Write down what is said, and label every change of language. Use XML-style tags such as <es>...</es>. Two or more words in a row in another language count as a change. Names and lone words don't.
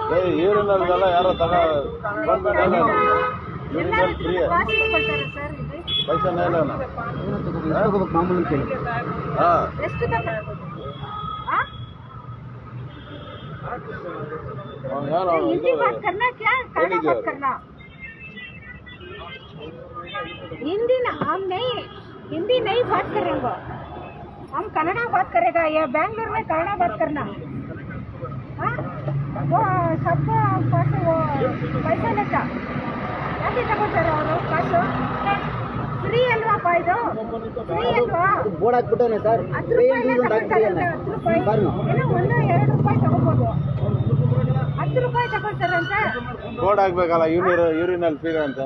<kn>ಯೂರಿನಲ್ಗೆಲ್ಲ ಯಾರೋ ಬಂದ್ಮೇಲೆ ಎಲ್ಲರೂ ಫ್ರೀ ಕಾಸು ಕೊಡ್ತಾರೆ ಸರ್ ಇಲ್ಲಿ ಪೈಸಾ ಮೇಲೆ ತಗೋಬೇಕು ಮಾಮೂಲಿ ಅಂತ ಹೇಳಿ. ಹಾಂ ಎಷ್ಟು ತಗೊಳ್ಬೋದು? ಯಾರು</kn> <hi>हिंदी बात करना क्या कन्नड़ा बात करना हिंदी ना हम नहीं हिंदी नहीं बात करेंगे हम कन्नड़ा बात करेगा ये बैंगलोर में कन्नड़ा बात करना हाँ वो सबको पास वो पैसा लेता</hi> <kn>ಯಾಕೆ ತಗೋತಾರೆ ಅವರು ಕಾಸು ಫ್ರೀ ಅಲ್ವಾಪ್ಪ ಇದು ಫ್ರೀ ಅಲ್ವಾ ಬೋರ್ಡ್ ಹಾಕ್ಬಿಟ್ಟವನೆ ಸರ್ 10 ರೂಪಾಯಿ ತಗೊಳ್ತಾರಂತೆ 10 ರೂಪಾಯಿ ಏನೋ 1-2 ರೂಪಾಯಿ ತಗೋಬೋದು 10 ರೂಪಾಯಿ ತಗೊಳ್ತಾರಂತೆ ಬೋರ್ಡ್ ಹಾಕ್ಬೇಕಲ್ಲ</kn> <en>urinal free</en> <kn>ಅಂತ</kn>